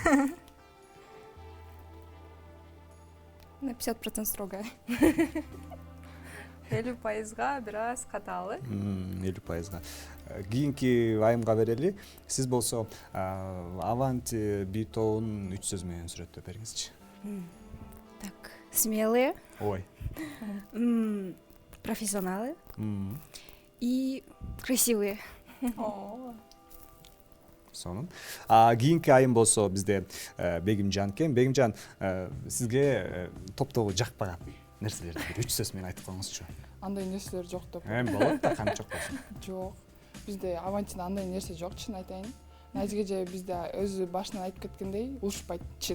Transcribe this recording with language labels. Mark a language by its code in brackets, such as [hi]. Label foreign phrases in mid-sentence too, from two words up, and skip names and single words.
[ru] На 50% строгая. [ky] 50%га бир аз катаалы. 50%га. кийинки айымга берели. Сиз болсо Аванти би тобун 3 сөз менен сүрөттөп бериңизчи. [ru] Так, смелые, Ой. профессионалы и красивые. [ky] Сонун. Кийинки айым болсо бизде Бегимжан экен. Бегимжан, сизге топтогу жакпаган нерселерди 3 сөз менен айтып коюңузчу. Андай нерселер жок деп. Болот да, кантип жок болсун. Жок. Бизде Авантида андай нерсе жок, чын айтайын. Назиге же бизде өзү башынан айтып кеткендей, урушпайт, чын.